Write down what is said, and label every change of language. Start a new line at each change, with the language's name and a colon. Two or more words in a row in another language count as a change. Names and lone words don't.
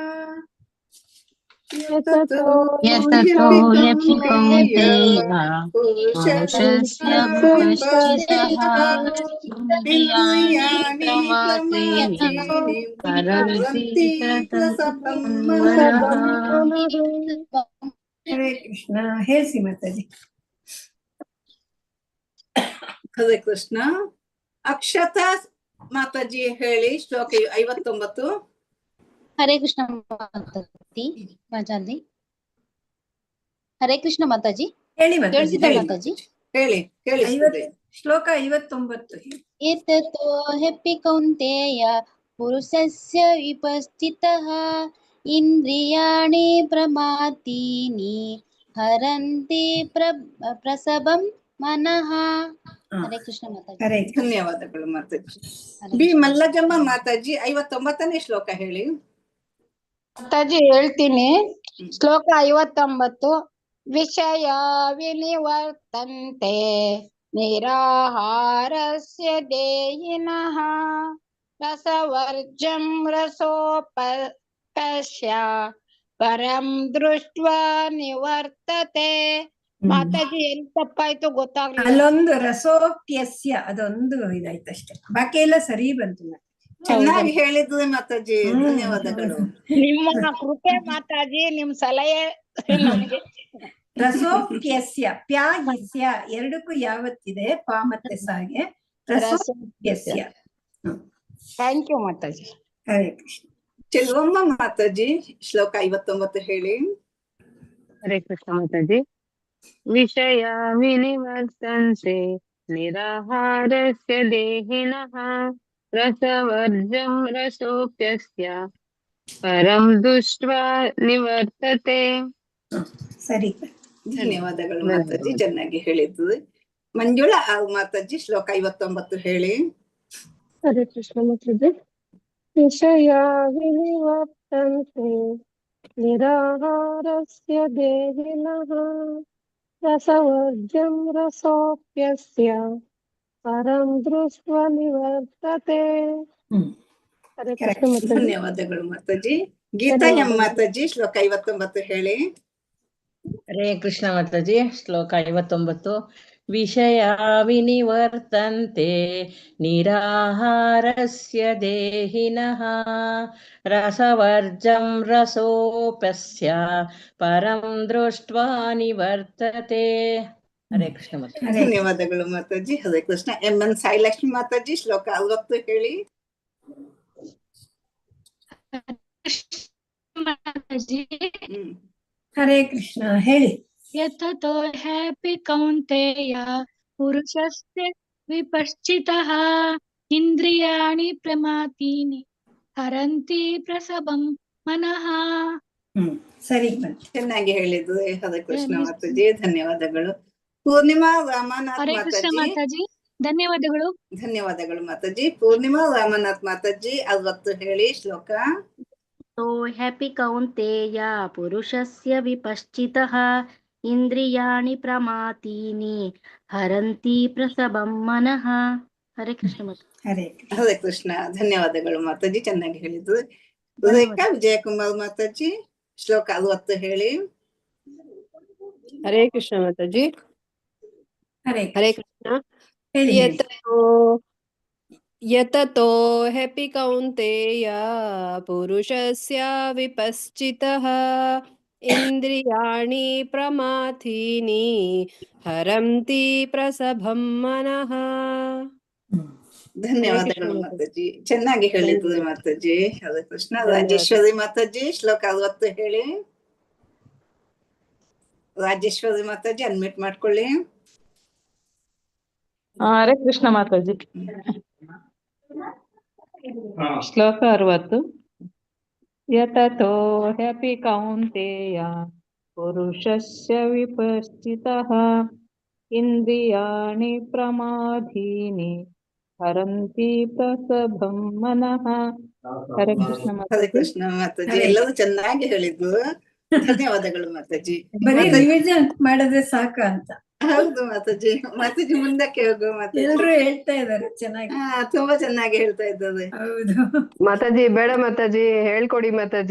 Sanskrit: ಯತತೋ ಹ್ಯಪಿ ಕೌಂತೇಯ ಪುರುಷಸ್ಯ ವಿಪಶ್ಚಿತಃ ಇಂದ್ರಿಯಾಣಿ ಪ್ರಮಾಥೀನಿ ಹರಂತಿ ಪ್ರಸಭಂ ಮನಃ. ಹರೇ ಕೃಷ್ಣ.
Kannada: ಹೇಳ್ಸಿ ಮಾತಾಜಿ.
Sanskrit: ಹರೇ ಕೃಷ್ಣ.
Kannada: ಅಕ್ಷತಾ ಮಾತಾಜಿ ಹೇಳಿ ಶ್ಲೋಕ 59.
Sanskrit: ಹರೇ ಕೃಷ್ಣ ಮಾತಾಜಿ. ಮಾತಾಜಿ ಹರೇ ಕೃಷ್ಣ ಮಾತಾಜಿ.
Kannada: ಹೇಳಿ ಕೇಳಿಸಿದ ಮಾತಾಜಿ. ಹೇಳಿ ಕೇಳಿಸ್ತದೆ. ಶ್ಲೋಕ 59.
Sanskrit: ಯತತೋ ಹ್ಯಪಿ ಕೌಂತೇಯ ಪುರುಷಸ್ಯ ವಿಪಶ್ಚಿತಃ ಇಂದ್ರಿಯಾಣಿ ಪ್ರಮಾಥೀನಿ ಹರಂತಿ ಪ್ರಸಭಂ ಮನಃ. ಹಾ. ಹರೇ ಕೃಷ್ಣ ಮಾತಾಜಿ. ಹರೇ ಕೃಷ್ಣ.
Kannada: ಧನ್ಯವಾದಗಳು ಮಾತಾಜಿ.
Sanskrit: ಹರೇ ಬಿ ಕೃಷ್ಣ.
Kannada: ಮಲ್ಲಜಮ್ಮ ಮಾತಾಜಿ 59ನೇ ಶ್ಲೋಕ ಹೇಳಿ. ಮಾತಾಜಿ ಹೇಳ್ತೀನಿ. ಶ್ಲೋಕ 59.
Sanskrit: ವಿಷಯ ವಿನಿವರ್ತಂತೆ ನಿರಾಹಾರಸ್ಯ ದೇಹಿನಃ ರಸವರ್ಜಂ ರಸೋಪಶ್ಯ ಪರಂ ದೃಷ್ಟ್ವಾ ನಿವರ್ತತೆ.
Kannada: ಮಾತಾಜಿ ಎಲ್ಲಿ ತಪ್ಪಾಯ್ತು ಗೊತ್ತಾಗ್ಲಿಲ್ಲ. ಅಲ್ಲೊಂದು ರಸೋಪ್ಯಸ್ಯ ಅದೊಂದು ಇದಾಯ್ತಷ್ಟೇ, ಬಾಕಿ ಎಲ್ಲ ಸರಿ ಬಂತು. ಚೆನ್ನಾಗಿ ಹೇಳಿದ್ವಿ ಮಾತಾಜಿ, ಧನ್ಯವಾದಗಳು. ನಿಮ್ಮ ಕೃಪೆ ಮಾತಾಜಿ, ನಿಮ್ ಸಲಹೆ ನಮ್ಗೆ. ರಸೋಪ್ಯಸ್ಯ ಪ್ಯಾಹಿಸ್ಯ ಎರಡಕ್ಕೂ ಯಾವತ್ತಿದೆ ಪ ಮತ್ತೆ ಸಾಗೆ ರಸೋಪ್ಯಸ್ಯ.
English: thank you ಮಾತಾಜಿ.
Sanskrit: ಹರೇ ಕೃಷ್ಣ.
Kannada: ಚೆಲುವಮ್ಮ ಮಾತಾಜಿ ಶ್ಲೋಕ 59 ಹೇಳಿ.
Sanskrit: ಹರೇ ಕೃಷ್ಣ ಮಾತಾಜಿ. ವಿಷಯ ವಿನಿವರ್ತಂತೆ ನಿರಾಹಾರಸ್ಯ ದೇಹಿನಃ ರಸವರ್ಜಂ ರಸೋಪ್ಯಸ್ಯ ಪರಂ ದೃಷ್ಟ್ವಾ ನಿವರ್ತತೆ.
Kannada: ಸರಿ. ಧನ್ಯವಾದಗಳು ಮಾತಾಜಿ, ಚೆನ್ನಾಗಿ ಹೇಳಿದ್ವಿ. ಮಂಜುಳಾ ಮಾತಾಜಿ ಶ್ಲೋಕ 59 ಹೇಳಿ.
Sanskrit: ಹರೇ ಕೃಷ್ಣ ಮಾತಾಜಿ. ವಿಷಯ ವಿನಿವರ್ತಂತೆ ನಿರಾಹಾರಸ್ಯ ದೇಹಿನಃ ರಸವರ್ಜಂ ರಸೋಪ್ಯಸ್ಯ ಪರಂ ದೃಷ್ಟ್ವಾ ನಿವರ್ತತೆ. ಹರೇ ಕೃಷ್ಣ ಮಾತಾಜಿ.
Kannada: ಧನ್ಯವಾದಗಳು ಮಾತಾಜಿ. ಗೀತಾ ಎಂ ಮಾತಾಜಿ ಶ್ಲೋಕ 59 ಹೇಳಿ.
Sanskrit: ಹರೇ ಕೃಷ್ಣ ಮಾತಾಜಿ. ಶ್ಲೋಕ 59. ವಿಷಯ ವಿನಿವರ್ತಂತೆ ನಿರಾಹಾರಸ್ಯ ದೇಹಿನಃ ರಸವರ್ಜಂ ರಸೋಪಸ್ಯ ಪರಂ ದೃಷ್ಟ್ವಾ ನಿವರ್ತತೆ. ಹರೇ ಕೃಷ್ಣ ಮಾತಾಜಿ.
Kannada: ಧನ್ಯವಾದಗಳು ಮಾತಾಜಿ.
Sanskrit: ಹರೇ ಕೃಷ್ಣ.
Kannada: ಎಂ ಎನ್ ಸಾಯಿಲಕ್ಷ್ಮಿ ಮಾತಾಜಿ ಶ್ಲೋಕ 60 ಹೇಳಿ.
Sanskrit: ಹರೇ ಕೃಷ್ಣ ಹೇಳಿ. ಯತತೋ ಹ್ಯಾಪಿ ಕೌಂತೆಯ ಪುರುಷಸ್ಯ ವಿಪಶ್ಚಿತಃ ಇಂದ್ರಿಯಾಣಿ ಪ್ರಮಾತೀನಿ ಹರಂತಿ ಪ್ರಸಭಂ ಮನಃ.
Kannada: ಸರಿ ಬಂತು. ಚೆನ್ನಾಗಿ ಹೇಳಿದ್ವಿ.
Sanskrit: ಹರೇ ಕೃಷ್ಣ
Kannada: ಮಾತಾಜಿ, ಧನ್ಯವಾದಗಳು. ಪೂರ್ಣಿಮಾ ರಾಮನಾಥ್
Sanskrit: ಹರೇ ಕೃಷ್ಣ ಮಾತಾಜಿ.
Kannada: ಮಾತಾಜಿ, ಧನ್ಯವಾದಗಳು. ಧನ್ಯವಾದಗಳು ಮಾತಾಜಿ. ಪೂರ್ಣಿಮಾ ರಾಮನಾಥ್ ಮಾತಾಜಿ 60 ಹೇಳಿ ಶ್ಲೋಕ.
Sanskrit: तो हैप्पी कौन्तेय पुरुषस्य विपश्चितः इंद्रियाणि प्रमातीनि हरन्ति प्रसभं मनः. हरे कृष्ण माता. ಹರೇ ಕೃಷ್ಣ. ಹರೇ ಕೃಷ್ಣ.
Kannada: ಧನ್ಯವಾದಗಳು ಮಾತಾಜಿ, ಚೆನ್ನಾಗಿ ಹೇಳಿದ್ವಿ. ರೇಖಾ ವಿಜಯಕುಮಾರ್ ಮಾತಾಜಿ ಶ್ಲೋಕ 60 ಹೇಳಿ.
Sanskrit: ಹರೇ ಕೃಷ್ಣ ಮಾತಾಜಿ. ಹರೇ ಹರೇ ಕೃಷ್ಣ.
Kannada: ಹೇಳಿ.
Sanskrit: ಯತತೋ ಹ್ಯಾಪಿ ಕೌಂತೆಯ ಪುರುಷಸ್ಯ ವಿಪಶ್ಚಿತಃ ಇಂದ್ರಿಯಾಣಿ ಪ್ರಮಾಥೀನಿ ಹರಂತಿ ಪ್ರಸಭಂ ಮನಃ.
Kannada: ಧನ್ಯವಾದಗಳು ಮಾತಾಜಿ, ಚೆನ್ನಾಗಿ ಹೇಳಿದ್ವಿ ಮಾತಾಜಿ.
Sanskrit: ಹರೇ ಕೃಷ್ಣ.
Kannada: ರಾಜೇಶ್ವರಿ ಮಾತಾಜಿ ಶ್ಲೋಕ 60 ಹೇಳಿ. ರಾಜೇಶ್ವರಿ ಮಾತಾಜಿ ಅನ್ಮ್ಯೂಟ್ ಮಾಡ್ಕೊಳ್ಳಿ.
Sanskrit: ಹರೇ ಕೃಷ್ಣ ಮಾತಾಜಿ. ಶ್ಲೋಕ 60. ಯತತೋ ಹ್ಯಾಪಿ ಕೌಂತೆಯ ಪುರುಷಸ್ಯ ವಿಪಶ್ಚಿತಃ ಇಂದ್ರಿಯಾಣಿ ಪ್ರಮಾಧೀನಿ ಹರಂತಿ ಪ್ರಸಭಂ ಮನಃ. ಹರೇ ಕೃಷ್ಣ ಹರೇ ಮಾತಾಜಿ.
Kannada: ಕೃಷ್ಣ ಮಾತಾಜಿ, ಎಲ್ಲರೂ ಚೆನ್ನಾಗಿ ಹೇಳಿದ್ವು. ಧನ್ಯವಾದಗಳು ಮಾತಾಜಿ. ಬರೀ ರಿವಿಷನ್ ಮಾಡಿದ್ರೆ ಸಾಕ ಅಂತ. ಹೌದು ಮಾತಾಜಿ. ಮಾತಾಜಿ ಮುಂದಕ್ಕೆ ಹೋಗು ಮಾತಾಜಿ. ಎಲ್ರು ಹೇಳ್ತಾ ಇದಾರೆ ಚೆನ್ನಾಗಿ. ತುಂಬಾ ಚೆನ್ನಾಗಿ ಹೇಳ್ತಾ ಇದ್ದಾರೆ. ಹೌದು ಮಾತಾಜಿ ಬೇಡ ಮಾತಾಜಿ, ಹೇಳ್ಕೊಡಿ ಮಾತಾಜಿ.